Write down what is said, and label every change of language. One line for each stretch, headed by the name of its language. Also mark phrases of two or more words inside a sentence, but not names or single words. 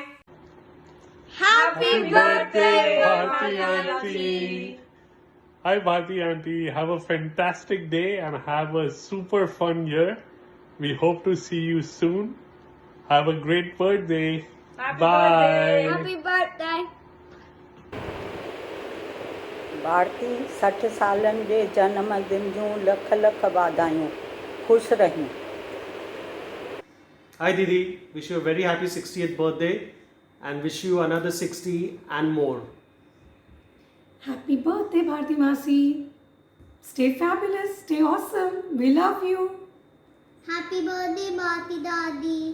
English: Happy birthday, Bharti Auntie. Hi Bharti Auntie. Have a fantastic day and have a super fun year. We hope to see you soon. Have a great birthday. Bye. Happy birthday.
Sindhi: भारती 60 सालनि जे जन्मदिन जूं लख लख वाधायूं. ख़ुशि रही.
English: Hi Didi, wish you a very happy 60th birthday and wish you another 60 and more. Happy birthday, Bharti Masi. Stay fabulous, stay awesome. We love you. Happy birthday, Bati Dadi.